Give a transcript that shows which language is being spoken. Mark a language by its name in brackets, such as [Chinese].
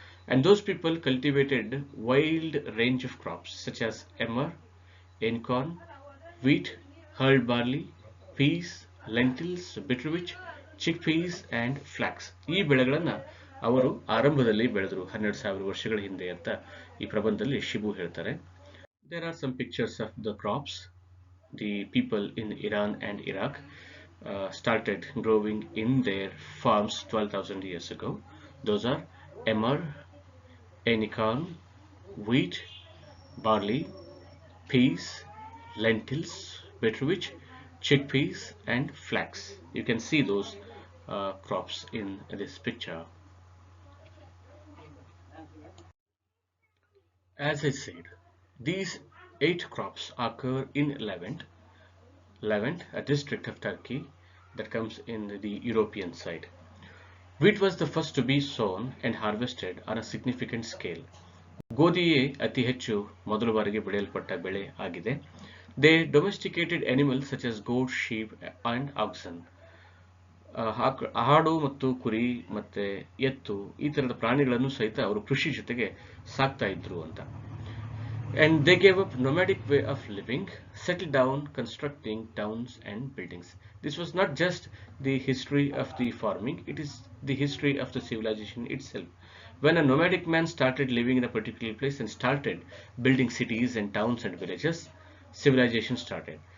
[English] And those people cultivated wide range of crops such as emmer, corn, wheat, hulled barley, peas, lentils, bitterwheat, chickpeas and flax. [Kannada] ಈ ಬೆಳೆಗಳನ್ನು ಅವರು ಆರಂಭದಲ್ಲಿ ಬೆಳೆದರು 12,000 ವರ್ಷಗಳ ಹಿಂದೆ ಅಂತ ಈ ಪ್ರಬಂಧದಲ್ಲಿ ಶಿಬು ಹೇಳ್ತಾರೆ. [English] There are some pictures of the crops. The people in Iran and Iraq started growing in their farms 12,000 years ago. Those are emmer, corn, wheat, barley, peas, lentils, beetroot, chickpeas, and flax. You can see those crops in this picture. As I said, these 8 crops occur in Levant, a district of Turkey that comes in the European side. Wheat was the first to be sown and harvested on a significant scale. [Kannada] ಗೋಧಿಯೇ ಅತಿ ಹೆಚ್ಚು ಮೊದಲ ಬಾರಿಗೆ ಬೆಳೆಯಲ್ಪಟ್ಟ ಬೆಳೆ ಆಗಿದೆ. [English] They domesticated animals such as goats, sheep and oxen. [Kannada] ಆಡು ಮತ್ತು ಕುರಿ ಮತ್ತೆ ಎತ್ತು ಈ ತರದ ಪ್ರಾಣಿಗಳನ್ನು ಸಹಿತ ಅವರು ಕೃಷಿ ಜೊತೆಗೆ ಸಾಕ್ತಾ ಇದ್ರು ಅಂತ. [English] And they gave up nomadic way of living, settled down, constructing towns and buildings. This was not just the history of the farming, it is the history of the civilization itself. When a nomadic man started living in a particular place and started building cities and towns and villages, civilization started.